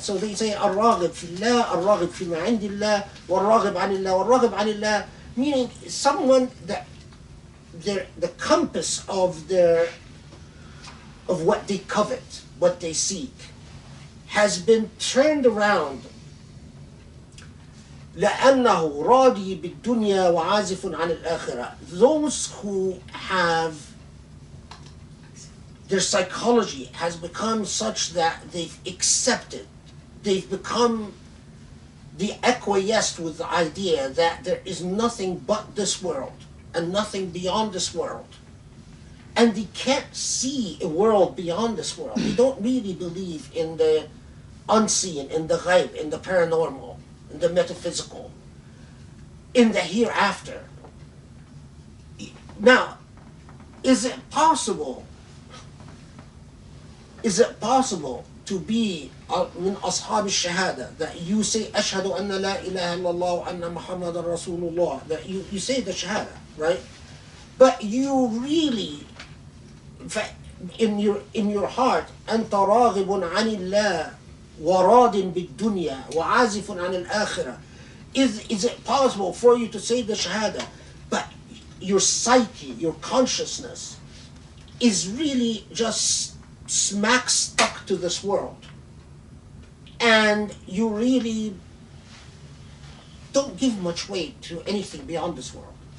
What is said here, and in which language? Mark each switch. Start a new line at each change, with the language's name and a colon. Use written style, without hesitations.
English: So they say
Arabic: الراغب في الله, الراغب فيما عند الله, والراغب عن الله,
English: والراغب عن الله, meaning someone that the compass of what they covet, what they seek, has been turned around.
Arabic: لأنه راضي بالدنيا وعازف عن الآخرة.
English: Those who have, their psychology has become such that they've accepted, they've become acquiesced with the idea that there is nothing but this world and nothing beyond this world. And they can't see a world beyond this world. They don't really believe in the unseen, in the ghaib, in the paranormal, in the metaphysical, in the hereafter. Now, is it possible to be
Arabic: من أصحاب الشهادة,
English: that you say
Arabic: أشهد أن لا إله إلا الله وأن محمد رسول الله,
English: that you say the shahada, right? But you really, in your heart,
Arabic: أنت راغب عن الله وراض بالدنيا وعازف عن الآخرة.
English: Is it possible for you to say the shahada, but your psyche, your consciousness, is really just smack stuck to this world, and you really don't give much weight to anything beyond this world?